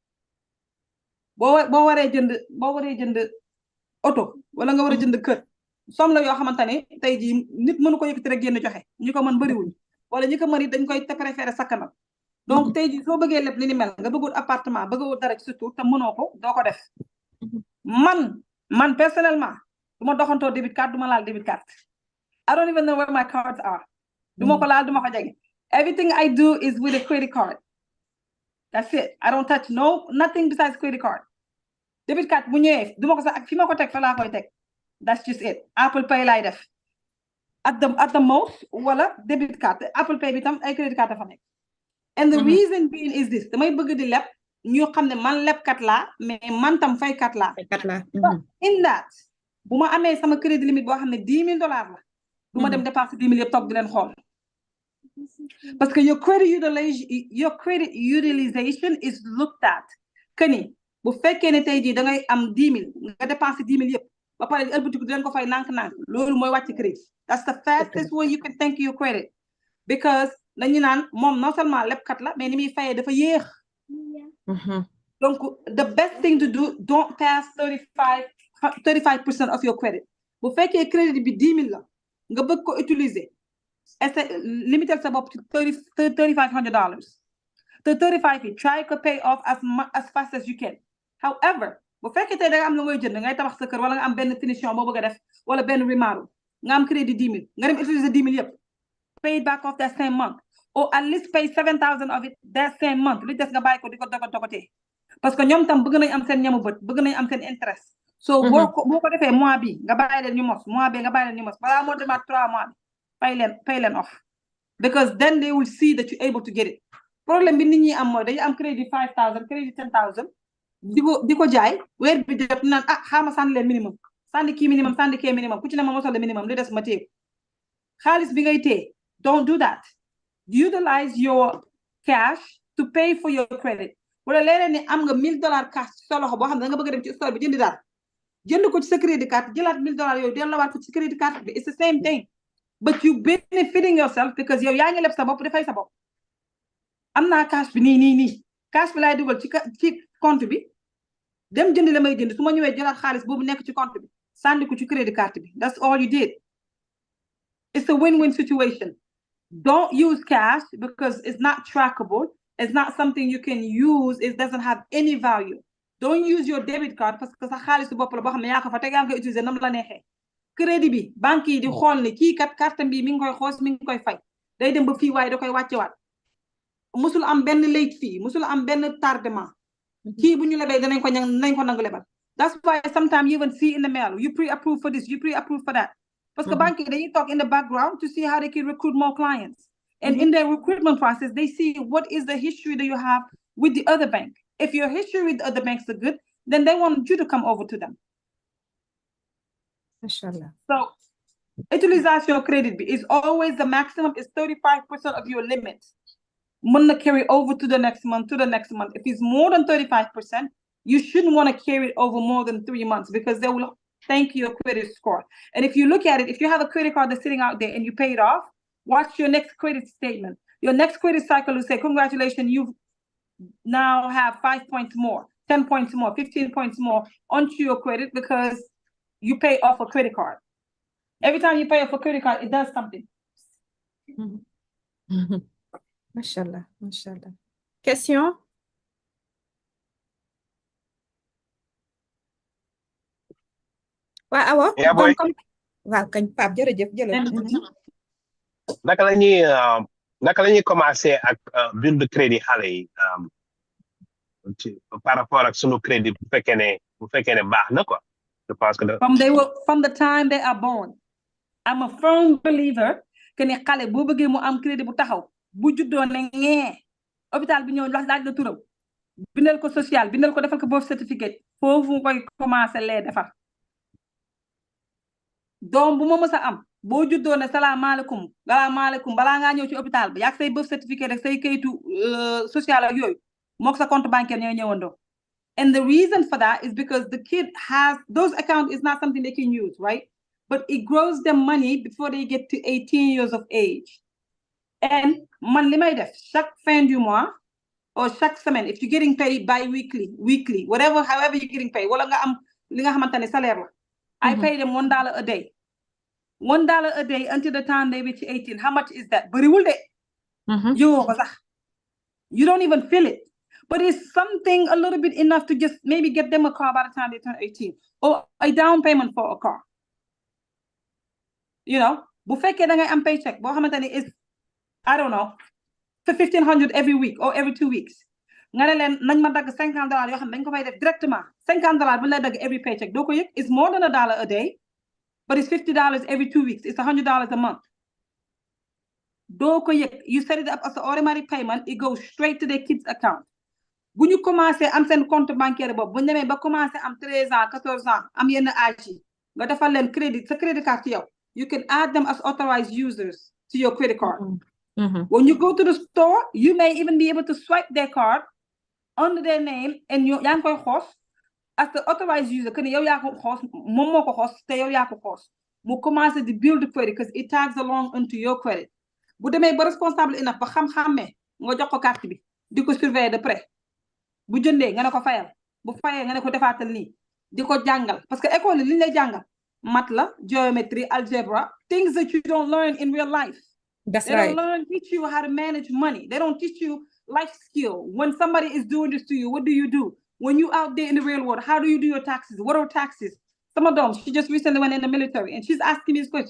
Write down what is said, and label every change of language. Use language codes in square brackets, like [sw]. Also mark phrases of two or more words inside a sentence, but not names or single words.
[wo] boo waree jënd oto wala nga war a jënd kër som la yoo xamante ne tey jii nit mënu ko yëkkati rek génn joxe ñi ko mën bëriwuñ wala ñi ko mën it dañ koy préféré sakkanal donc tey jii soo bëggee leb li ni mel nga bëggul appartement bëggul dara ci surtout te mënoo ko doo ko def man personnellement du ma doxantoo [en] débit card [wo] du ma laal [en] débit card I don't even know where my cards are [wo] du ma ko laal du ma ko jege [en] everything I do is with a credit card that's it I don't touch nothing besides credit card debit card [wo] bu ñëwee du ma ko sax ak fi ma ko teg fa laa koy teg [en] that's just it [wo] Apple Pay laay def [en] at the most [wo] wala [en] debit card [wo] Apple Pay bi tam ay [en] credit card [wo] dafa nekk [en] and the reason being is this [wo] damay bëgg di leb ñu xam ne man lebkat laa mais man tam faykat laa [en] in that [wo] bu ma amee sama crédit limite boo xam ne $10,000 la du ma dem dépenser 10 000 yëpp toog di leen xool parce que [en] your credit utilization is looked at [wo] que ni bu fekkee ne tey jii da ngay am 10 000 nga dépenser 10 000 yëpp ba pare ëlbatiku di leen ko fay nànk-nànk loolu mooy wàcc crédit [en] that's the fastest way you can thank your credit because [wo] dañu naan moom non seulement lebkat la mais ni muy fayee dafa yéex donc [en] the best thing to do don't pass 35% of your credit [wo] bu fekkee crédit bi 10 000 la nga bëgg ko utiliser limiter sa bopp ci $3,500 te 35 yi [en] try to pay off as fast as you can [wo] however bu fekkee tey da nga am lu ngay jënd ngay tabax sa kër wala nga am benn finition boo bëgg a def wala benn remodel nga am crédit 10 000 nga dem utiliser 10 000 yëpp [en] pay it back off that same month or at least pay 7,000 of it that same month [wo] li des nga bàyyi ko di ko dogotee parce que ñoom tam bëgg nañ am seen ñamu bët bëgg nañ am seen interest so boo ko defee mois bi nga bàyyi leen ñu mos mois bi nga bàyyi leen ñu mos balaa moo demaat 3 mois bi pay leen off [en] because then they will see that you're able to [wo] get it problème bi nit ñi am mooy dañu am crédit 5,000 crédit 10,000 di ko jaay weer bi def naan xaama sànni leen minimum sànni kii minimum sànni kii minimum ku ci ne ma mosal le minimum li des ma téye xaalis bi ngay téye [en] don't do that utilize your cash to pay for your credit [wo] wala léeg-léeg ni am nga $1,000 cash ci sa loxo boo xam ne da nga bëgg a dem ci store bi jëndi daal jënd ko ci sa [en] crédit card [wo] jëlaat $1,000 yooyu delloowaat ko ci crédit card bi [en] it's the same thing but you benefiting yourself [wo] because yow yaa ngi leb sa bopp dafay sa bopp am naa cash bi nii cash bi laay dugal ci compte bi dem jënd la may jënd su ma ñëwee jëlaat xaalis boobu nekk ci compte bi sànni ko ci crédit card bi [en] that's all you did it's a win-win situation don't use cash because it's not trackable it's not something you can use it doesn't have any value don't use your debit card [wo] parce que sa xaalisu bopp la boo xam ne yaa ko fa teg yaa ngi koy utiliser nam la neexee crédit bi banque yi di xool ne kii kat carte bi mi ngi koy xoos mi ngi koy fay day dem ba fii waaye da koy wàccewaat musul am benn late fee musul am benn tardement kii bu ñu lebee danañ ko nangu lebal [en] that's why sometimes you even see in the mail you pre-approve for this you pre-approve for that [wo] parce que banque yi dañuy [en] talk in the background to see how they can recruit more clients and in their recruitment process they see what is the history that you have with the other bank if your history with the other banks are good then they want you to come over to them [ar] Inshallah. [en] So utilization credit is always the maximum is 35% of your limit. [wo] Mën na [en] carry over to the next month, If it's more than 35%, you shouldn't want to carry it over more than 3 months because they will thank your credit score. And if you look at it, if you have a credit card that's sitting out there and you pay it off, watch your next credit statement. Your next credit cycle will say, congratulations, you now have 5 points more, 10 points more, 15 points more onto your credit because you pay off a credit card. Every time you pay off a credit card, it does something. Mashallah. Question? [wo] Waaw awa. [en] Yeah, boy. [wo] Waaw kañ Pape jërëjëf. Naka la ñuy commencer ak bind crédit xale yi par rapport ak sunu crédit bu fekkee ne baax na quoi. [fr] Je pense que [en] from the time they are born. I'm a firm believer [wo] que ni xale boo bëggee mu am crédit bu taxaw bu juddoo ne ngee hôpital bi ñëw laaj la turam bindal ko social bindal ko defal ko boobu certificat foofu nga koy commencé lee defar doom bu ma mës a am boo juddoo ne salaamaaleykum balaa ngaa ñëw ci hôpital bi yaag say boobu certificat rek say kayitu social ak yooyu mook sa compte bancaire ñooy ñëwandoo. [en] And the reason for that is because the kid has those accounts is not something they can use, right? But it grows them money before they get to 18 years of age. [wo] And man li may def [fr] chaque fin du mois [wo] or chaque semaine, [en] if you're getting paid bi-weekly, weekly, whatever, however you're getting paid, [wo] wala nga am li nga xamante ne salaire la. [en] I pay them $1 a day. $1 a day until the time they reach 18. How much is that? [wo] Bariwul de. [en] You don't even feel it. But it's something a little bit enough to just maybe get them a car by the time they turn 18 or a down payment for a car. You know, [wo] bu fekkee da ngay am paycheck boo xamante ne [en] is, I don't know, for $1,500 every week or every 2 weeks. [wo] Nga ne leen nañ ma dagg $50 yoo xam ne dañ ko fay def directement $50 bu lay dagg [en] every paycheck [wo] doo ko yëg. [en] It's more than $1 a day, but it's $50 every 2 weeks. It's $100 a month. [wo] Doo ko yëg. [en] You set it up as an automatic payment. It goes straight to their kids' account. [wo] Bu ñu commencé am seen compte bancaire boobu bu ñu demee ba commencé am 13 ans 14 ans am yenn âge yi nga defal leen crédit sa [en] credit card [wo] ci yow [en] you can add them as authorized users to your credit card. When you go to the store you may even be able to swipe their card under their name and [wo] yaa ngi koy xoos [en] as the authorized user [wo] que ne yow yaa ko xoos moom moo ko xoos te yow yaa ko xoos mu commencé di [en] build credit because it tags along into your credit. [wo] Bu demee ba responsable enough ba xam-xammee nga jox ko carte bi di ko surveiller de près. Bu jëndee nga ne ko fayal bu fayee nga ne ko defaatal nii di ko jàngal parce que école li ñu lay jàngal math la geometry algebra [en] things that you don't learn in real life. That's they right. don't teach you how to manage money. They don't teach you life skill. When somebody is doing this to you, what do? When you out there in the real world, how do you do your taxes? What are taxes? Some of them, she just recently went in the military and she's asking me this question.